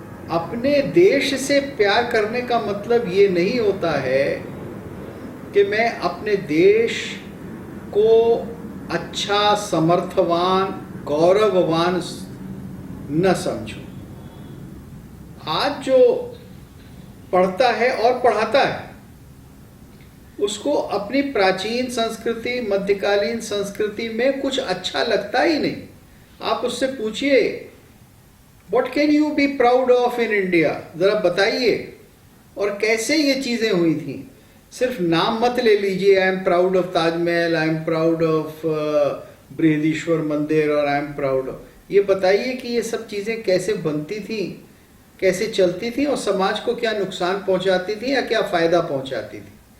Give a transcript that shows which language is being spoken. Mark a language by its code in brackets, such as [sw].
[hi] अपने देश से प्यार करने का मतलब ये नहीं होता है कि मैं अपने देश को अच्छा, समर्थवान, गौरववान न समझूं। आज जो पढ़ता है और पढ़ाता है, उसको अपनी प्राचीन संस्कृति, मध्यकालीन संस्कृति में कुछ अच्छा लगता ही नहीं। आप उससे पूछिए, [en] What can you be proud of in India? [hi] जरा बताइए, और कैसे ये चीजें हुई थी। सिर्फ नाम मत ले लीजिए, [en] I am proud of Taj Mahal, [hi] I am proud of Brihadeeswara मंदिर और आई एम प्राउड ऑफ, ये बताइए कि ये सब चीजें कैसे बनती थी, कैसे चलती थी और समाज को क्या नुकसान पहुंचाती थी या क्या फायदा पहुंचाती थी।